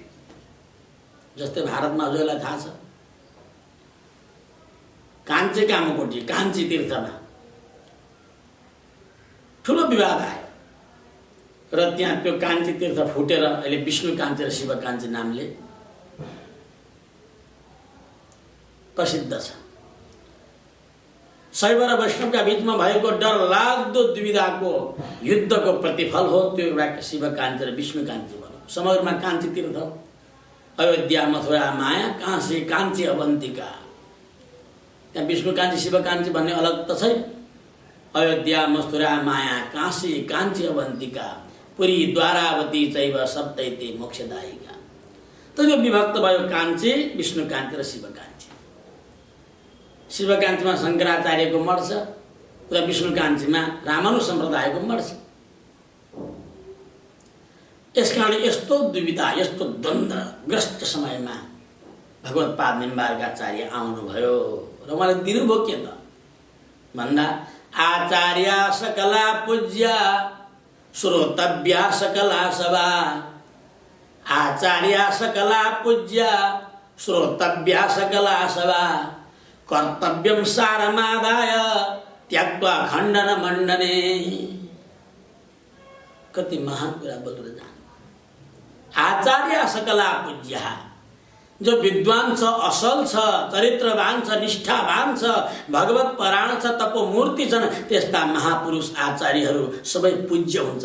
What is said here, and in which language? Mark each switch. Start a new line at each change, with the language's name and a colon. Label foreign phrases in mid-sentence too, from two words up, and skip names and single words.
Nepali: जस्तै भारतमा हजुरलाई थाहा छ, काञ्चे कामकोटी काञ्ची तीर्थमा ठुलो विवाद आयो र त्यहाँ त्यो काञ्ची तीर्थ फुटेर अहिले विष्णु काञ्ची र शिव काञ्ची नामले प्रसिद्ध छ। शैव र वैष्णवका बीचमा भएको डरलाग्दो दुविधाको युद्धको प्रतिफल हो त्यो एउटा शिव काञ्ची र विष्णु काञ्ची भनौँ। समग्रमा काञ्ची तीर्थ, अयोध्या, मथुरा, माया, काशी, काञ्ची, अवन्तिका। त्यहाँ विष्णु काञ्ची शिव काञ्ची भन्ने अलग त छैन।
Sanskrit: अयोध्या, मथुरा, माया, काशी, काञ्ची, अवन्तिका, पुरी, द्वारावती चैव सप्तैते मोक्षदायिका।
Nepali: त यो विभक्त भयो काञ्ची, विष्णु काञ्ची र शिव काञ्ची। शिव काञ्चीमा शङ्कराचार्यको मठ छ र विष्णु काञ्चीमा रामानुज सम्प्रदायको मठ छ। यसकारणले यस्तो दुविधा, यस्तो द्वन्द्वग्रस्त समयमा भगवत्पाद निम्बार्काचार्य आउनुभयो र उहाँले दिनुभयो के त भन्दा
Sanskrit: आचार्य सकला पूज्य श्रोतव्या सकला सभा। आचार्य सकला पूज्य श्रोतव्या सकला सभा। कर्तव्यम सारमादाय त्यक्त्वा खण्डन मण्डने।
Nepali: कति महान कुरा बोलेर जानु।
Sanskrit: आचार्य सकला पूज्य,
Nepali: जो विद्वान छ, असल छ, चरित्रवान छ, निष्ठावान छ, भगवत परायण छ, तपोमूर्ति छन्, त्यस्ता महापुरुष आचार्यहरू सबै पूज्य हुन्छन्।